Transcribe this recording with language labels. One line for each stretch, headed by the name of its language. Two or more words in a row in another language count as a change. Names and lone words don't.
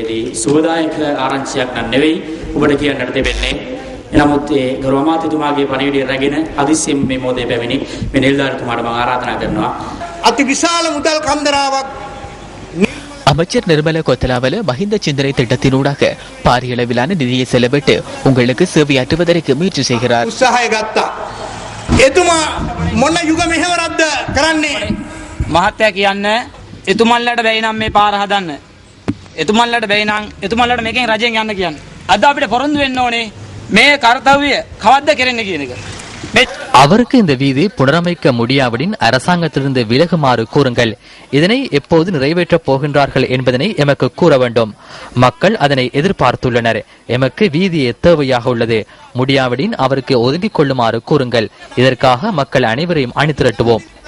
Tamil: அமைச்சர் நிர்மல கொத்தலாவல மஹிந்த சிந்தனை திட்டத்தினூடாக பாரிய அளவிலான நிதியை செலவிட்டு உங்களுக்கு சேவையாற்றுவதற்கு முயற்சி செய்கிறார்.
Sinhala: මහත්තයා කියන්න එතුමන්ලට බැයි නම් මේ පාර හදන්න. එතුමන්ලට බැයි නම් එතුමන්ලට මේකෙන් රජෙන් යන්න කියන්න. අද අපිට පොරොන්දු වෙන්න ඕනේ මේ කාර්යය කවද්ද කෙරෙන්නේ කියන එක.
Tamil: அவருக்கு இந்த வீதி புனரமைக்க முடியாவிடின் அரசாங்கத்திலிருந்து விலகுமாறு கூறுங்கள். இதனை எப்போது நிறைவேற்றப் போகின்றார்கள் என்பதனை எமக்கு கூற வேண்டும். மக்கள் அதனை எதிர்பார்த்துள்ளனர். எமக்கு வீதி தேவையாக உள்ளது. முடியாவிடின் அவருக்கு ஒதுங்கிக் கொள்ளுமாறு கூறுங்கள். இதற்காக மக்கள் அனைவரையும் அணிதிரட்டுவோம்.